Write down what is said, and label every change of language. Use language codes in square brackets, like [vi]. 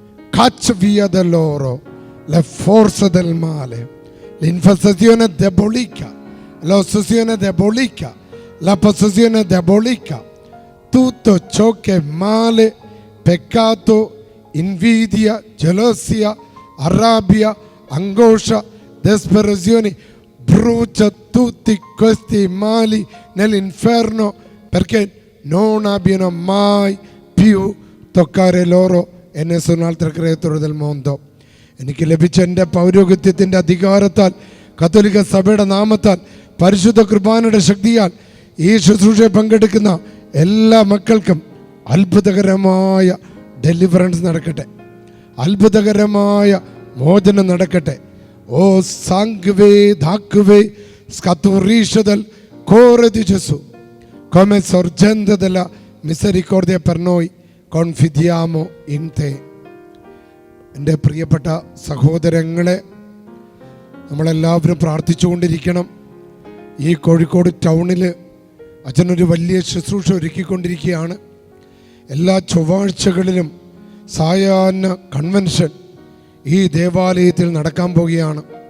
[it] Caccia via da loro le forze del male, l'infestazione diabolica, l'ossessione diabolica, la possessione diabolica, tutto ciò che è male, peccato, invidia, gelosia, rabbia, angoscia, disperazione. Brucia tutti questi mali nell'inferno, perché non abbiano mai più toccare loro e nessun altro creatore del mondo. [ml] എനിക്ക് ലഭിച്ച എൻ്റെ പൗരോഹിത്യത്തിൻ്റെ അധികാരത്താൽ, കത്തോലിക്ക സഭയുടെ നാമത്താൽ, പരിശുദ്ധ കുർബാനയുടെ ശക്തിയാൽ ഈ ശുശ്രൂഷയിൽ പങ്കെടുക്കുന്ന എല്ലാ മക്കൾക്കും അത്ഭുതകരമായ ഡെലിവറൻസ് നടക്കട്ടെ, അത്ഭുതകരമായ മോചനം നടക്കട്ടെ. [it] O sangue d'acque scaturisce dal cuore di Gesù, come sorgente della misericordia per noi, confidiamo in te. [ml] എൻ്റെ പ്രിയപ്പെട്ട സഹോദരങ്ങളെ, നമ്മളെല്ലാവരും പ്രാർത്ഥിച്ചുകൊണ്ടിരിക്കണം. ഈ കോഴിക്കോട് ടൗണിൽ അച്ഛനൊരു വലിയ ശുശ്രൂഷ ഒരുക്കിക്കൊണ്ടിരിക്കുകയാണ്. എല്ലാ ചൊവ്വാഴ്ചകളിലും സായാഹ്ന കൺവെൻഷൻ ഈ ദേവാലയത്തിൽ നടക്കാൻ പോവുകയാണ്.